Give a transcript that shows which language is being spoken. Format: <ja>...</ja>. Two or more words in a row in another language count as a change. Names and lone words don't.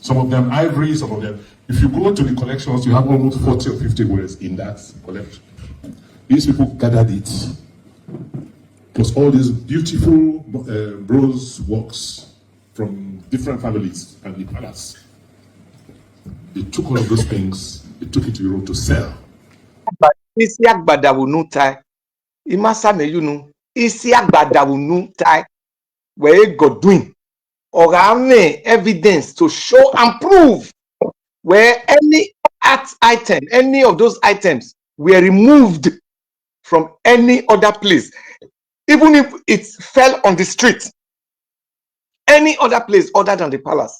<en>Some of them ivory, some of them. If you go to the collections, you have almost 40 or 50 gures in that collection. These people gathered it. Plus all these beautiful bronze works from different families and the palace. They took all of those things, they took it to Europe to sell. Isiak Badawunu tai. Imasa meyunu. Isiak Badawunu tai. Where Godwin or evidence to show and prove where any art item, any of those items were removed from any other place, even if it fell on the street, any other place other than the palace.</en>